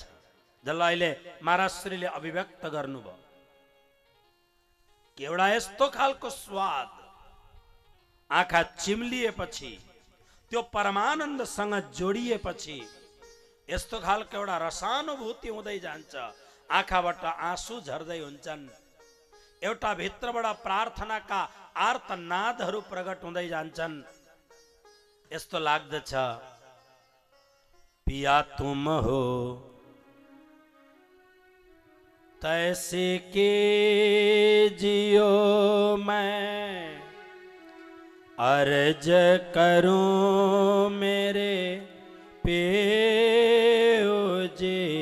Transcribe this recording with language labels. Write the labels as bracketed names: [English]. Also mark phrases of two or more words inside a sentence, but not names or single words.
[Nepali] जसलाई अहिले महाराजश्रीले अभिव्यक्त गर्नुभयो कि एउटा यस्तो खालको स्वाद आँखा चिम्लिएपछि, त्यो परमानन्दसँग जोडिएपछि यस्तो खालको एउटा रसानुभूति हुँदै जान्छ। आँखाबाट आँसु झर्दै हुन्छन्, एउटा भित्रबाट प्रार्थनाका आर्तनादहरू प्रकट हुँदै जान्छन्। यस्तो लाग्दछ [Hindi] पिया तुम हो तैसे के जियो मैं अर्ज करूं मेरे पेओ जी।